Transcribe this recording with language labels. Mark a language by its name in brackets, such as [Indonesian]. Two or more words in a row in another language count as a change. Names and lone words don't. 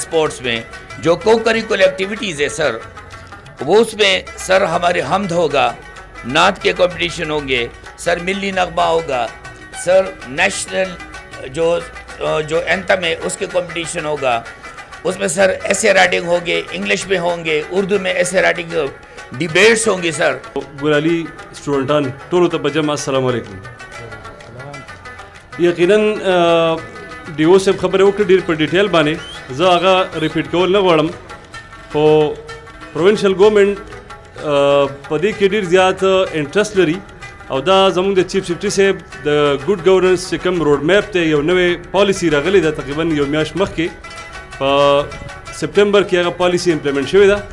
[Urdu] سپورٹس میں جو [English] co-curricular activities [Urdu] ہے سر وہ اس میں سر ہمارے حمد ہوگا، نعت کے کمپٹیشن ہوں گے سر، ملی نغمہ ہوگا سر، نیشنل جو اینتھم ہے اس کے کمپٹیشن ہوگا، اس میں سر ایسے رائٹنگ ہوگی، انگلش میں ہوں گے، اردو میں ایسے [English] writing debates [Urdu] ہوں گی سر۔ [Pashto] ګلالي سټوډنټان ټولو ته په جمع السلام علیکم. یقیناً ډیو صاحب خبرې وکړې ډېر په ډیټیل باندې، زه هغه ریپیټ کول نه غواړم، خو [English] provincial government [Pashto] په دې کې ډېر زیات انټرسټ لري، او دا زموږ د [English] chief secretary [Pashto] صاحب د [English] good governance [Pashto] چې کوم [English] road map [Pashto] دی، یو نوې پالیسي راغلې ده تقریبا یو میاشت مخکې، په سپټمبر کې هغه پالیسي امپلیمنټ شوې ده.